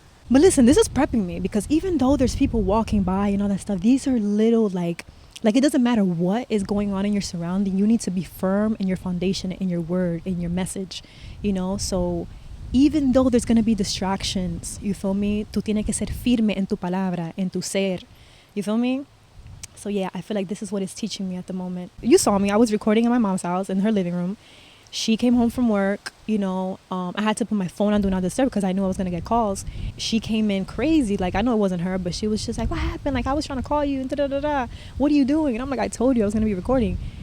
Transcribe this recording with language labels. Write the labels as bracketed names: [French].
[English] But listen, this is prepping me because even though there's people walking by and all that stuff, these are little it doesn't matter what is going on in your surrounding. You need to be firm in your foundation, in your word, in your message, So even though there's going to be distractions, you feel me? [Spanish] Tú tienes que ser firme en tu palabra, en tu ser. [English] You feel me? So yeah, I feel like this is what it's teaching me at the moment. You saw me. I was recording in my mom's house in her living room. She came home from work, I had to put my phone on Do Not Disturb because I knew I was going to get calls. She came in crazy. I know it wasn't her, but she was just like, what happened? I was trying to call you and da-da-da-da. What are you doing? And I'm like, I told you I was going to be recording.